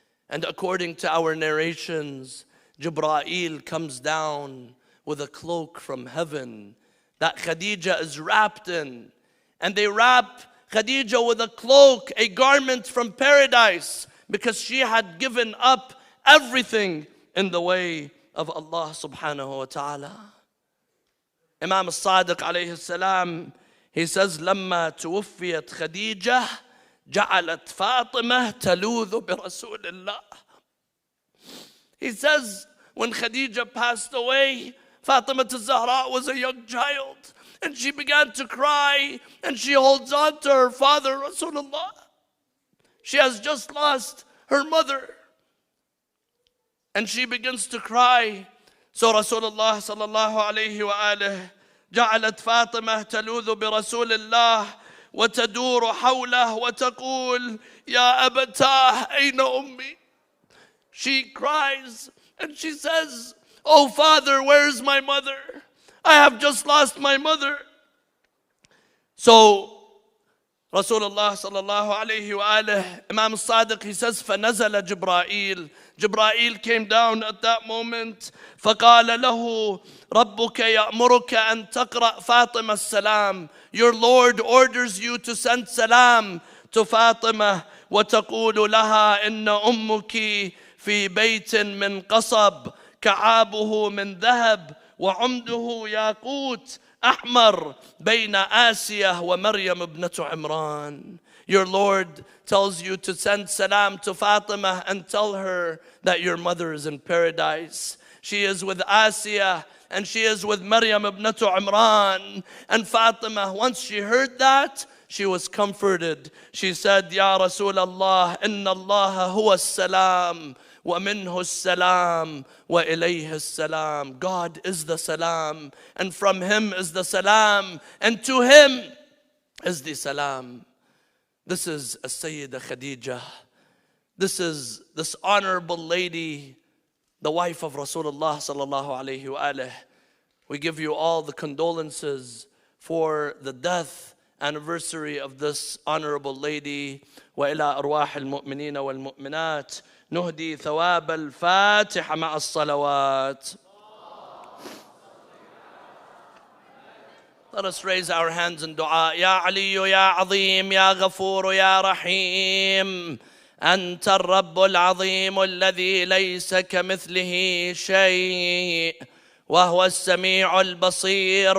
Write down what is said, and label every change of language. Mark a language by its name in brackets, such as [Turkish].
[English] And according to our narrations, Jibreel comes down with a cloak from heaven that Khadija is wrapped in. And they wrap Khadija with a cloak, a garment from paradise, because she had given up everything in the way of Allah subhanahu wa ta'ala. [Arabic] Imam al-Sadiq alayhi salam, [English] he says, [Arabic] لما توفيت خديجة جعلت فاطمة تلوذ برسول الله. [English] He says, when Khadija passed away, Fatima Zahra was a young child, and she began to cry, and she holds on to her father, Rasulullah. She has just lost her mother, and she begins to cry. So [Arabic] Rasulullah sallallahu alayhi wa alihi, جعلت فاطمة تلوذ برسول الله وتدور حوله وتقول يا أبتاه أين أمي. [English] She cries and she says, oh father, where's my mother? I have just lost my mother. So Rasulullah sallallahu alayhi wa alihi, Imam Sadiq, he says, [Arabic] فَنَزَلَ جِبْرَائِيل. [English] Jibreel came down at that moment. [Arabic] فَقَالَ لَهُ رَبُّكَ يَأْمُرُكَ أَن تَقْرَأْ فَاطِمَةَ السَّلَامِ. [English] Your Lord orders you to send salam to Fatima. [Arabic] وَتَقُولُ لَهَا إِنَّ أُمُّكِ فِي بَيْتٍ مِّن قَصَبٍ كَعَابُهُ مِن ذَهَبٍ وَعُمْدُهُ يَاقُوتٌ أحمر بين آسيا ومريم ابنة عمران. [English] Your Lord tells you to send salam to Fatima and tell her that your mother is in paradise. She is with Asiya and she is with Maryam ibnatu Imran. And Fatima, once she heard that, she was comforted. She said, [Arabic] Ya Rasulallah, inna Allah huwa salam. وَمِنْهُ السَّلَامُ وَإِلَيْهِ السَّلَامُ. [English] God is the salam, and from him is the salam, and to him is the salam. This is Sayyida Khadija. This is this honorable lady, the wife of Rasulullah sallallahu alayhi wa alihi. We give you all the condolences for the death anniversary of this honorable lady. [Arabic] وإلى أرواح المؤمنين والمؤمنات نهدي ثواب الفاتحة مع الصلوات. [English] Let us raise our hands in dua. [Arabic] يا علي يا عظيم يا غفور يا رحيم أنت الرب العظيم الذي ليس كمثله شيء وهو السميع البصير.